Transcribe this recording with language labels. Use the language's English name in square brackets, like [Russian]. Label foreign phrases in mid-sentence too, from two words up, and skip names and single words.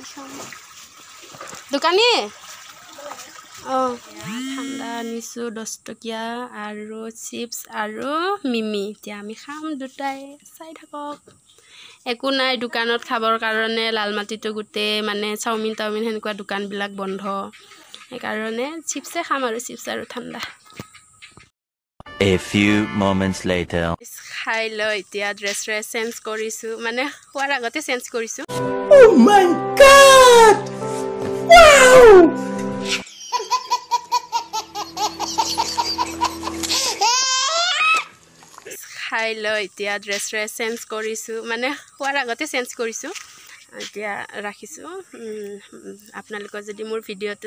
[Assamese] দোকানী অঁ ঠাণ্ডা আনিছোঁ 10 টকীয়া আৰু চিপছ আৰু মিমি এতিয়া আমি খাম দুটাই চাই থাকক একো নাই দোকানত খাবৰ কাৰণে লালমাটিতো গোটেই মানে চাওমিন সেনেকুৱা দোকানবিলাক বন্ধ সেইকাৰণে চিপছে খাম আৰু চিপছ আৰু ঠাণ্ডা [English] A few moments later. [Assamese] খাই লৈ এতিয়া [English] dress change [Assamese] কৰিছোঁ মানে খোৱাৰ আগতে চেঞ্জ কৰিছোঁ [English] Oh my god! Wow! [Assamese] খাই লৈ এতিয়া [English] dress change [Assamese] কৰিছোঁ মানে খোৱাৰ আগতে চেঞ্জ কৰিছোঁ এতিয়া ৰাখিছোঁ আপোনালোকৰ যদি মোৰ ভিডিঅ'টো